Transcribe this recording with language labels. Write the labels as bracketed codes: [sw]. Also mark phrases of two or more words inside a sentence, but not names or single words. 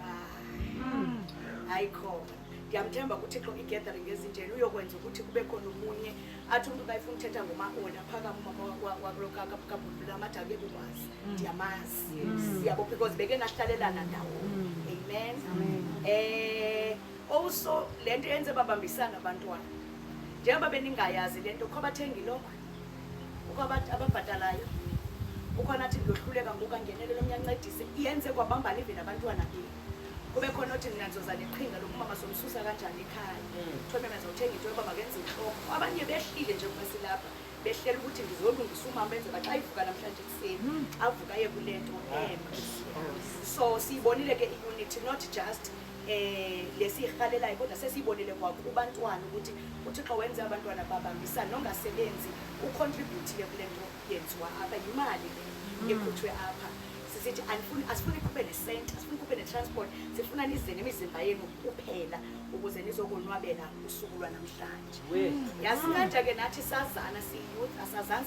[xh] ayikho ndiyamthemba kuthixo i-gathering ezinjeni uyokwenza ukuthi kube khona omunye athi umntu kayifuna uthetha ngoma-ona phakam umama amadala bekukwazi ndiyamazi yabo because beke nahlalelana ndawo amen also le nto yenze babambisana abantwana njengoba beningayazi le nto kho abathenga ilokhwe ukho ababhatalayo ukhona athi ndohluleka ngoku angenelelo mnyancedise iyenze kwabambana even abantwana benu kube khona othi ninazoza neqhinga lokumama somsusa kanjani ekhaya kuthiwa memeza uthenga into yoba makenze inhloko abanye behlile nje kuma silapha behlela ukuthi ngizolungisa umama benzela xa ivuka namhlanje ekuseni avuka aye kule nto so siyibonile ke i-unity [en] not just [xh] lesiyirhalelayo kodwa sesiyibonile kwakubantwana ukuthi uthixo wenze abantwana babambisana nongasebenzi ucontributile kule nto yenziwa apha yimali le ekhutshwe apha sithi asifuni kube nesenti asifuni kube netransport sifuna nize nemizimba yenu kuphela ukuze nizokonwabela usuku lwanamhlanje yasingathi ke nathi sazana siyouth asazani